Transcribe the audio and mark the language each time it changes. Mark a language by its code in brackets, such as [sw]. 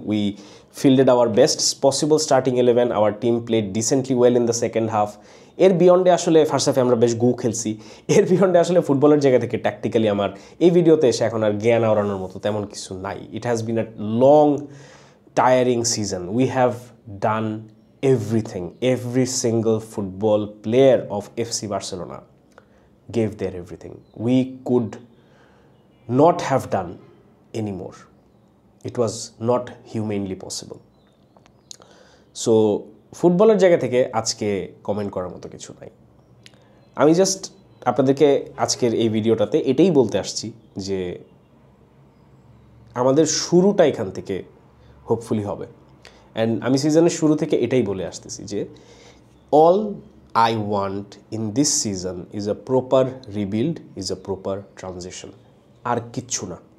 [en] We fielded our best possible starting 11, our team played decently well in the second half. [bn] এর বিয়ন্ডে আসলে first হাফে আমরা বেশ গু খেলছি। এর বিয়ন্ডে আসলে ফুটবলের জায়গা থেকে ট্যাকটিক্যালি আমার এই ভিডিওতে এসে এখন আর জ্ঞান আওড়ানোর মতো তেমন কিছু নাই। [en] It has been a long tiring season. We have done everything. Every single football player of FC Barcelona gave their everything. We could not have done anymore. It was not humanly possible. [bn] So ফুটবলের জায়গা থেকে আজকে comment করার মতো কিছু নাই। আমি just আপনাদেরকে আজকের এই ভিডিওটাতে এটাই বলতে আসছি যে আমাদের শুরুটা এখান থেকে হোপফুলি হবে। অ্যান্ড আমি সিজনের শুরু থেকে এটাই বলে আসতেছি যে [en] all I want in this season is a proper rebuild, is a proper transition, [bn] আর কিচ্ছু না।